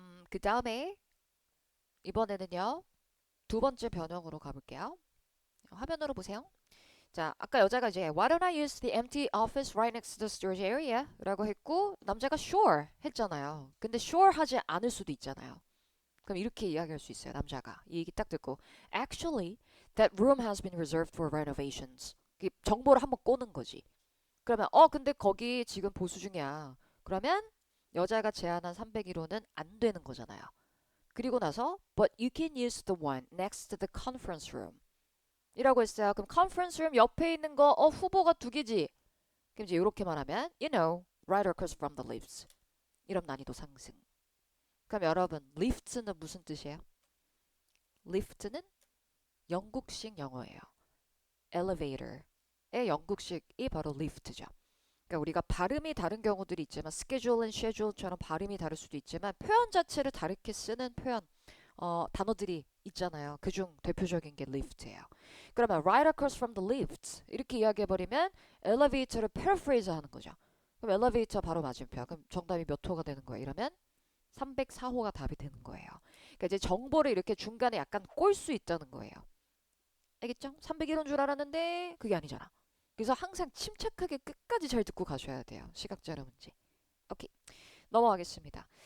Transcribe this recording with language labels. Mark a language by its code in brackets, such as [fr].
[ko] 그 다음에 이번에는요. 두 번째 변형으로 가볼게요. 화면으로 보세요. 자, 아까 여자가 이제 [en] Why don't I use the empty office right next to the storage area? [ko] 라고 했고 남자가 sure 했잖아요. 근데 sure 하지 않을 수도 있잖아요. 그럼 이렇게 이야기할 수 있어요. 남자가 이 얘기 딱 듣고 [en] Actually, that room has been reserved for renovations. [ko] 정보를 한번 꼬는 거지. 그러면 근데 거기 지금 보수 중이야. 그러면 여자가 제안한 301호는 안 되는 거잖아요. 그리고 나서 [en] But you can use the one next to the conference room. [ko] 이라고 했어요. 그럼 conference room 옆에 있는 거 후보가 두 개지. 그럼 이제 이렇게 말하면 [en] You know, right across from the lifts. [ko] 이런 난이도 상승. 그럼 여러분, lift는 무슨 뜻이에요? lift는 영국식 영어예요. elevator의 영국식이 바로 lift죠. 그러니까 우리가 발음이 다른 경우들이 있지만 [en] schedule and schedule [ko] 처럼 발음이 다를 수도 있지만 표현 자체를 다르게 쓰는 표현 단어들이 있잖아요. 그중 대표적인 게 lift예요. 그러면 [en] right across from the lifts [ko] 이렇게 이야기해버리면 elevator를 paraphrase 하는 거죠. 그럼 elevator 바로 맞은편. 그럼 정답이 몇 호가 되는 거예요? 이러면 304호가 답이 되는 거예요. 그러니까 이제 정보를 이렇게 중간에 약간 꼴 수 있다는 거예요. 알겠죠? 301호인 줄 알았는데 그게 아니잖아. 그래서 항상 침착하게 끝까지 잘 듣고 가셔야 돼요. 시각자료 문제. 오케이. 넘어가겠습니다.